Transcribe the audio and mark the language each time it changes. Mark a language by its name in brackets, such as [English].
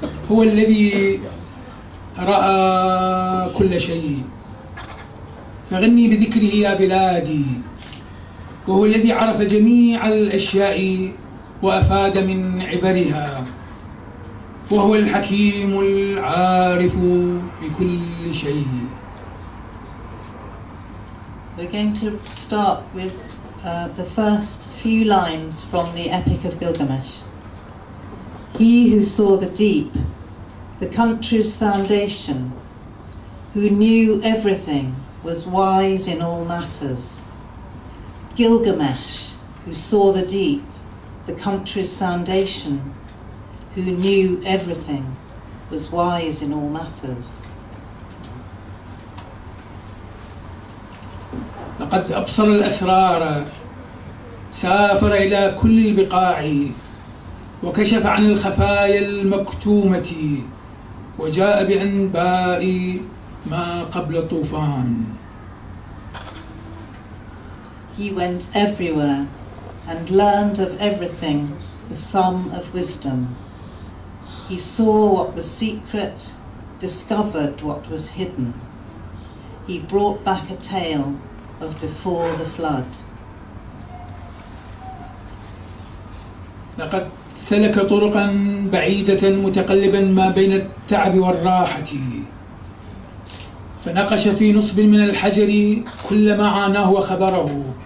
[Arabic] هو الذي رأى كل شيء فغني بذكره يا بلادي، وهو الذي عرف جميع الأشياء وأفاد من عبرها، وهو الحكيم العارف بكل شيء. [English] We're going to start with the first few lines from the Epic of Gilgamesh. He who saw the deep, the country's foundation, who knew everything, was wise in all matters. Gilgamesh, who saw the deep, the country's foundation, who knew everything, was wise in all matters. [Arabic] لقد أبصر الأسرار، سافر إلى كل البقاع، وكشف عن الخفايا المكتومة، وجاء بأنباء ما قبل طوفان. [English] He went everywhere and learned of everything the sum of wisdom. He saw what was secret, discovered what was hidden. He brought back a tale of before the flood. [Arabic] لقد سلك طرقا بعيدة متقلبا ما بين التعب والراحة، فنقش في نصب من الحجر كل ما عاناه وخبره.